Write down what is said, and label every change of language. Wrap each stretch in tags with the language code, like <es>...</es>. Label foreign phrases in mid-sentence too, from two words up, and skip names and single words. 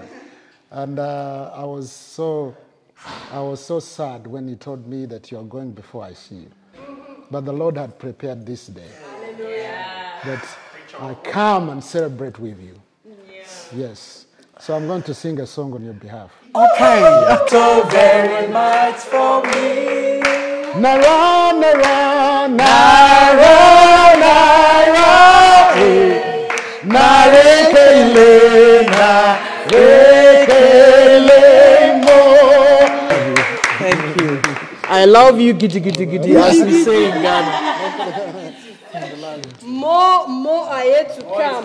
<en>And I was so sad when he told me that you're going before I see you. But the Lord had prepared this day. That I come and celebrate with you. Yes. So I'm going to sing a song on your behalf. Okay. So very much for me. Nara, nara, nara, nara, narekele, narekele mo. Thank you. I love you, giddy, giddy, giddy, as we say in Ghana. More are yet to come.</en>